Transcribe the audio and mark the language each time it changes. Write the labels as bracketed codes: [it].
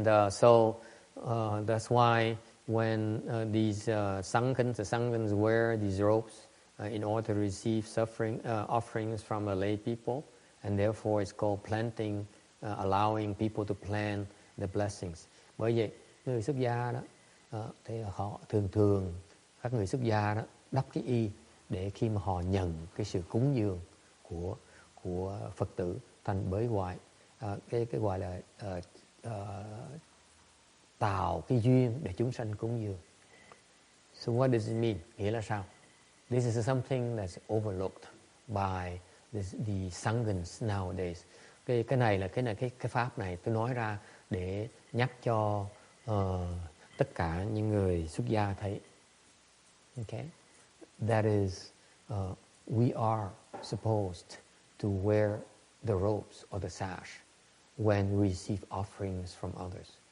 [en] So that's why when these sanghas wear these robes in order to receive offerings from the lay people, and therefore it's called planting, allowing people to plant the blessings. [vi] Bởi vậy người xuất gia đó thì họ thường các người xuất gia đó đắp cái y để khi mà họ nhận cái sự cúng dường của Phật tử thành bởi cái gọi là tạo cái duyên để chúng sanh cúng dường. [en] So what does it mean? [vi] Nghĩa là sao? [en] This is something that's overlooked by the sanghas nowadays. [vi] Cái pháp này tôi nói ra để nhắc cho tất cả những người xuất gia thấy. [en] Okay? That is, we are supposed to wear the robes or the sash when we receive offerings from others.